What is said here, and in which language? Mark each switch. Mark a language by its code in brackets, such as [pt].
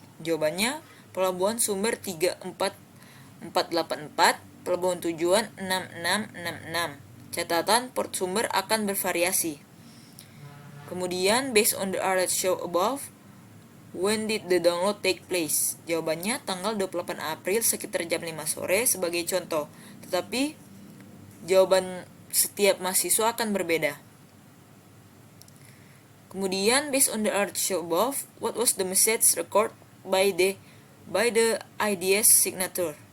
[id] Jawabannya pelabuhan sumber 34484, pelabuhan tujuan 6666. Catatan, port sumber akan bervariasi. [en] Kemudian, based on the alert show above, when did the download take place? [id] Jawabannya tanggal 28 April sekitar jam 5 sore sebagai contoh. Tetapi jawaban setiap mahasiswa akan berbeda. [en] Kemudian, based on the article above, what was the message recorded by the IDS signature?